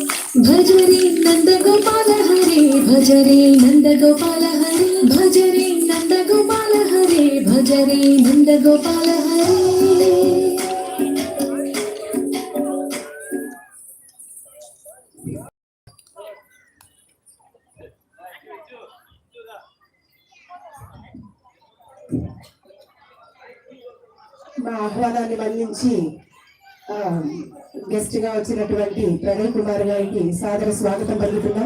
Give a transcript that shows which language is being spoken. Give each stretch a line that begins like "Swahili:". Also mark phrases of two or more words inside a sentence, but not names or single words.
Hindi: भज रे नंद गोपाल हरे भज रे नंद गोपाल हरे भज रे नंद गोपाल हरे भज रे नंद गोपाल हरे
Telugu: మా ఆహ్వానాన్ని మన్నించి గెస్ట్ గా వచ్చినటువంటి ప్రణయ్ కుమార్ గారికి సాదర స్వాగతం పలుకుతున్నాం.